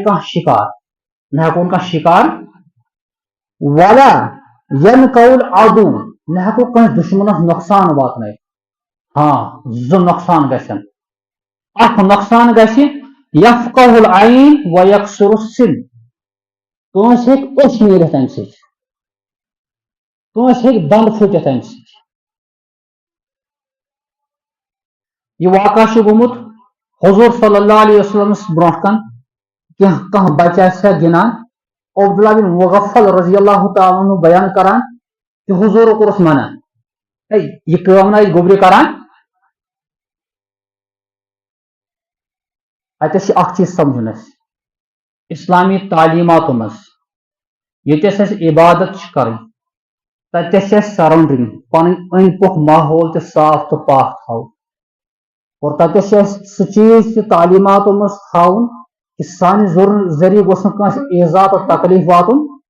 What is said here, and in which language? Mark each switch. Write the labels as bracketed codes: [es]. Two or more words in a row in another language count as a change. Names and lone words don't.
[ks] کانٛہہ شِکار نہ ہٮ۪کون کانٛہہ شِکار [ar] ولا ينقل العدو [ks] نہ ہٮ۪کو کٲنٛسہِ دُشمنس نۄقصان واتنٲیِتھ ہاں زٕ نۄقصان گژھن اکھ نۄقصان گژھِ [ar] یفقہ العین و یکسر السن [ks] کٲنٛسہِ ہیٚکہِ أچھ نیٖرِتھ امہِ سۭتۍ کٲنٛسہِ ہیٚکہِ دنٛد پھٕٹِتھ امہِ سۭتۍ یہ واقعہ چھُ گوٚمُت حضور [ar] صلی اللہ علیہ وسلمس [ks] برونٛٹھ کن کانٛہہ بچہ آسہِ ہا گِنان عبداللہ بن مغفل [ar] رضی اللہ تعالیٰ عنہ [ks] بیان کران کہ حضور کوٚرُس منع یہ کٲم نہ گوٚبرِ کران اتس چھ اکھ چیز سمجھُن اسہِ اسلامی تعلیماتو منٛز ییٚتٮ۪س اسہِ عبادت چھِ کرٕنۍ تتٮ۪س چھِ اسہِ سراوڈنگ پنٕنۍ أنٛدۍ پوٚکھ ماحول تہِ صاف تہٕ پاک تھاوُن اور تتٮ۪س چھِ اسہِ سُہ چیٖز تہِ تعلیماتو منٛز تھاوُن کہ سانہِ ذریعہ گوٚژھ نہٕ کٲنٛسہِ ایذا تہٕ تکلیف واتُن